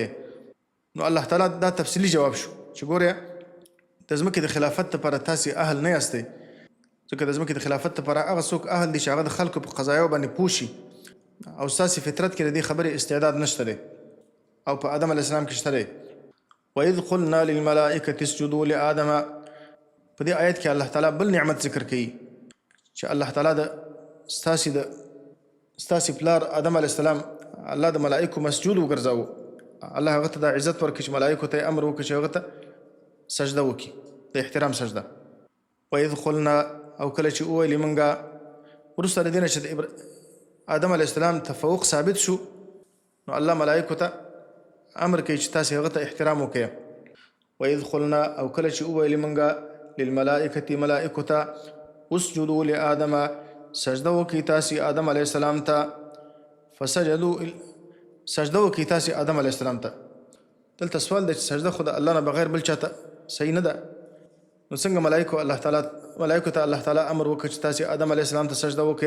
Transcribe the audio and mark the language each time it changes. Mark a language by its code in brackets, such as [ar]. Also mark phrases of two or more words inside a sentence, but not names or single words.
[ps] نو الله تعالی دا تفصیلي جواب شو چې ګوره د ځمکې د خلافت لپاره تاسې اهل نه یاستئ، ځکه د ځمکې د خلافت لپاره هغه څوک اهل دي چې هغه د خلکو په قضایاو باندې پوه شي او ستاسې فطرت کې د دې خبرې استعداد نشته دی او په آدم [ar] علیه السلام [ps] کې شته دی. [ar] وإذ قلنا للملائکة اسجدوا لآدم، [ps] په دې آیت کې الله تعالی بل نعمت ذکر کوي چې الله تعالی د ستاسې پلار آدم [ar] علیه السلام [ps] الله د ملائکو مسجود وګرځاوه. الله هغه ته دا عزت ورکړي چې ملائکو ته یې امر وکړي چې هغه ته سجده وکړي، د احترام سجده. [ar] وإذ قلنا [ps] او کله چې وویلې مونږه وروسته د دې نه چې د آدم [ar] علیه السلام [ps] تفوق ثابت شو، نو الله ملائکو ته امر کوي چې تاسې هغه ته احترام وکړئ. [ar] وإذ قلنا [ps] او کله چې وویلې مونږه للملائکة ملائکو ته [ar] اسجدوا لآدم [ps] سجده وکړئ تاسې آدم [ar] علیه السلام [ps] ته، فسجدوا سجده وکړئ تاسې آدم [ar] علیه السلام [ps] ته. دلته سوال دی چې سجده خو د الله نه بغیر بل چاته صحیح نه ده، نو څنګه ملائکو ته الله تعالی امر وکړ چې تاسې آدم [ar] علیه السلام [ps] ته سجده وکړئ؟